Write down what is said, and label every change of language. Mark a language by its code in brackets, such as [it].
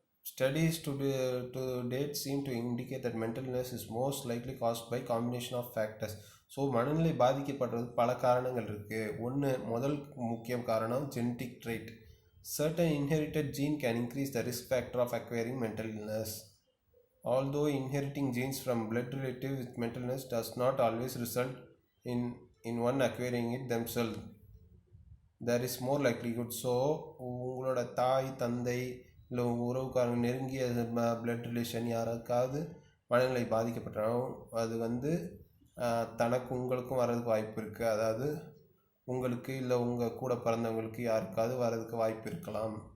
[en] Studies to date seem to indicate that mental illness is most likely caused by combination of factors. [ta] So மனநிலை பாதிக்கப்படுறது பல காரணங்கள் இருக்குது. முதல் முக்கிய காரணம் genetic trait. [en] Certain inherited gene can increase the risk factor of acquiring mental illness. Although inheriting genes from blood relatives with mental illness does not always result in one acquiring it themselves, there is more likelihood. [ta] So உங்களோட தாய், தந்தை, இல்லை உறவுக்காரங்க, நெருங்கிய blood relation யாருக்காவது மனநிலை பாதிக்கப்பட்டாலும் அது தனக்கு உங்களுக்கும் வர்றதுக்கு வாய்ப்பு இருக்குது. அதாவது உங்களுக்கு இல்லை உங்கள் கூட பிறந்தவங்களுக்கு யாருக்காவது வர்றதுக்கு வாய்ப்பு இருக்கலாம்.